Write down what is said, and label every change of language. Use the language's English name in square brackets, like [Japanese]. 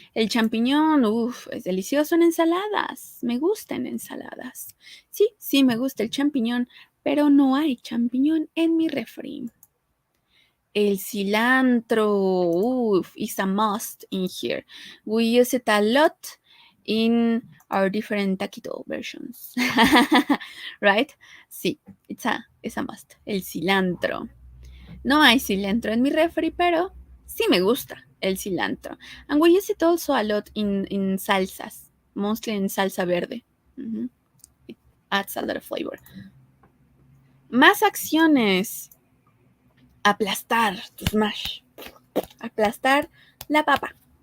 [Spanish] El champiñón, es delicioso en ensaladas. Me gusta en ensaladas. Sí, me gusta el champiñón, pero no hay champiñón en mi refri. [English] El cilantro, is a must in here. We use it a lot in our different taquito versions. Right? [Spanish] Sí, [English] it's a must. [Spanish] El cilantro. No hay cilantro en mi refri, pero Sí me gusta el cilantro. [English] And we use it also a lot in salsas, mostly in salsa verde. Mhm. It adds a lot of flavor. [Spanish] Más acciones. Aplastar, [English] to smash. [Spanish] Aplastar la papa.